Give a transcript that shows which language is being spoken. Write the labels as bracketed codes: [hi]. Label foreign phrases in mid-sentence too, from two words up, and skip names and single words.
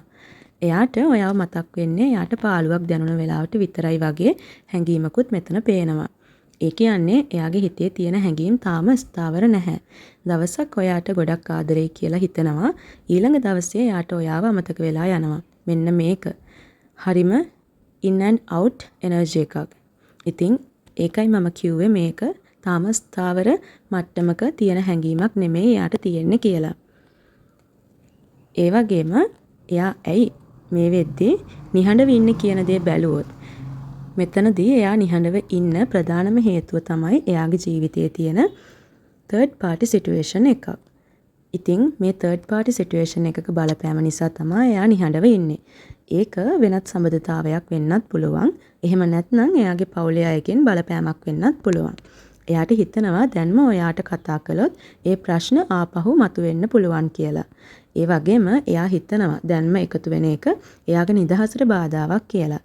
[si] එයාට ඔයාව මතක් වෙන්නේ එයාට පාළුවක් දැනුන වෙලාවට විතරයි වගේ හැඟීමකුත් මෙතන පේනවා. ඒ කියන්නේ එයාගේ හිතේ තියෙන හැඟීම් තාම ස්ථාවර නැහැ. දවසක් ඔයාට ගොඩක් ආදරෙයි කියලා හිතනවා. ඊළඟ දවසේ එයාට ඔයාව අමතක වෙලා යනවා. මෙන්න මේක. හරිම [en] in and out energy [si] එකක්. ඉතින් ඒකයි මම කිව්වේ මේක තාම ස්ථාවර මට්ටමක තියෙන හැඟීමක් නෙමෙයි එයාට තියෙන්නේ කියලා. ඒ වගේම එයා ඇයි මේ වෙද්දී නිහඬව ඉන්නේ කියන දේ බැලුවොත් මෙතනදී එයා නිහඬව ඉන්න ප්‍රධානම හේතුව තමයි එයාගේ ජීවිතයේ තියෙන [en] third party situation [si] එකක්. ඉතින් මේ [en] third party situation [si] එකක බලපෑම නිසා තමයි එයා නිහඬව ඉන්නේ. ඒක වෙනත් සම්බන්ධතාවයක් වෙන්නත් පුළුවන්. එහෙම නැත්නම් එයාගේ පවුලේ අයගෙන් බලපෑමක් වෙන්නත් පුළුවන්. එයාට හිතනවා දැන්ම ඔයාට කතා කළොත් ඒ ප්‍රශ්න ආපහු මතුවෙන්න පුළුවන් කියලා. ඒ වගේම එයා හිතනවා දැන්ම එකතු වෙන එක එයාගේ නිදහසට බාධාවක් කියලා.